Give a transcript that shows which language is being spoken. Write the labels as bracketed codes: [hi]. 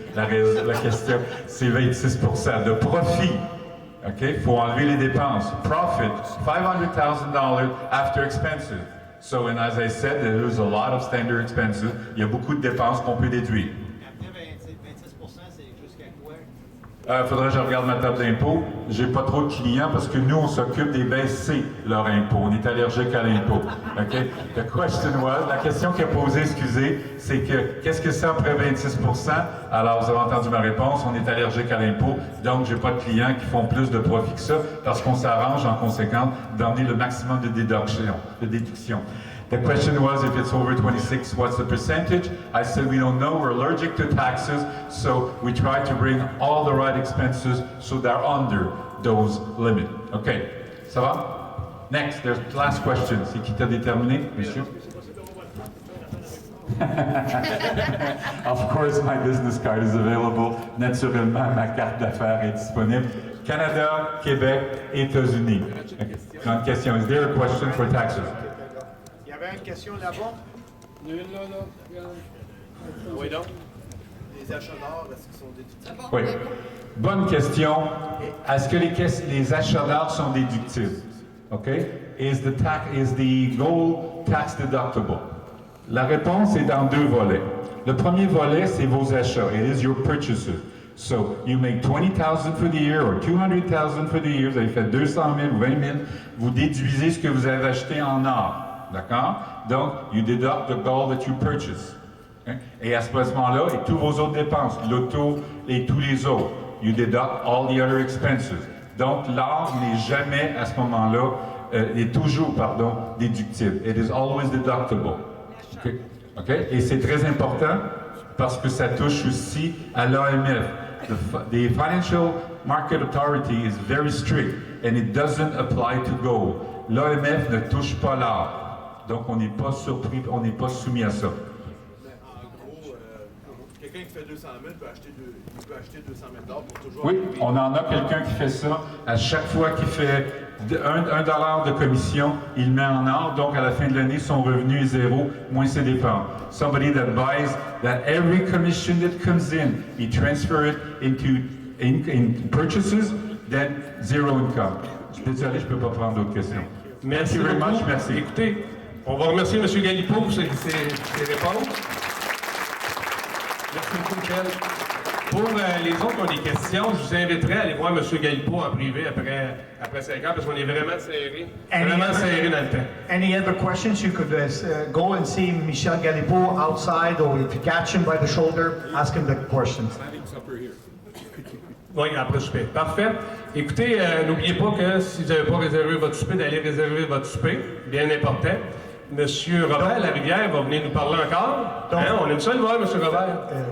[fr] La question, c'est 26 de profit. OK? Il faut enlever les dépenses. [en] Profit, $500,000 after expenses. So, and as I said, there's a lot of standard expenses. [fr] Il y a beaucoup de dépenses qu'on peut déduire. Après 26%, c'est jusqu'à quoi? Faudrait que je regarde ma table d'impôt. J'ai pas trop de clients parce que nous, on s'occupe des baisser leur impôt. On est allergique à l'impôt. OK? [en] The question was, [fr] la question qui est posée, excusez, c'est que qu'est-ce que c'est après 26 %? Alors, vous avez entendu ma réponse, on est allergique à l'impôt. Donc, j'ai pas de clients qui font plus de profit que ça parce qu'on s'arrange en conséquence d'emmener le maximum de déduction. [en] The question was, if it's over 26, what's the percentage? I said, we don't know. We're allergic to taxes, so we try to bring all the right expenses so they're under those limits. Okay, [fr] ça va? [en] Next, there's the last question. [fr] C'est qui t'a déterminé, monsieur? [en] Of course, my business card is available. [fr] Naturellement, ma carte d'affaires est disponible. Canada, Québec, États-Unis. Okay. Une question. [en] Is there a question for taxes? [fr] Il y avait une question là-bas? Oui, donc. Les achats d'or, est-ce qu'ils sont déductibles? Oui. Bonne question. Est-ce que les achats d'art sont déductibles? OK? [en] Is the gold tax deductible? [fr] La réponse est dans deux volets. Le premier volet, c'est vos achats. [en] It is your purchases. So, you make $20,000 for the year or $200,000 for the year. [fr] Vous avez fait 200 000 ou 20 000. Vous déduisez ce que vous avez acheté en or. D'accord? Donc, [en] you deduct the gold that you purchase. Okay? [fr] Et à ce moment-là, et tous vos autres dépenses, l'auto et tous les autres, [en] you deduct all the other expenses. [fr] Donc, l'or n'est jamais, à ce moment-là, est toujours, déductible. [en] It is always deductible. Okay? Okay? [fr] Et c'est très important parce que ça touche aussi à l'AMF. [en] The Financial Market Authority is very strict and it doesn't apply to gold. [fr] L'AMF ne touche pas l'or. Donc, on n'est pas surpris, on n'est pas soumis à ça. En gros, quelqu'un qui fait 200 000 peut acheter 200 000 pour toujours... Oui, on en a quelqu'un qui fait ça. À chaque fois qu'il fait $1 de commission, il met en or. Donc, à la fin de l'année, son revenu est zéro, moins ses dépenses. [en] Somebody that buys that every commission that comes in, he transfer it into in purchases, then zero income. [fr] Je suis désolé, je ne peux pas prendre d'autres questions. Merci [en] very [fr] beaucoup. [en] much, [fr] merci. Écoutez, on va remercier M. Galipo pour ses réponses. Merci beaucoup, Michel. Pour les autres qui ont des questions, je vous inviterai à aller voir M. Galipo en privé après 5 ans, parce qu'on est vraiment serré dans le temps. [en] Any other questions? You could go and see Michel Galipo outside, or if you catch him by the shoulder, ask him the questions. [fr] Oui, après souper. Parfait. Écoutez, n'oubliez pas que si vous n'avez pas réservé votre souper, d'aller réserver votre souper. Bien important. Monsieur Robert Larivière va venir nous parler encore. On aime ça le voir, Monsieur Robert.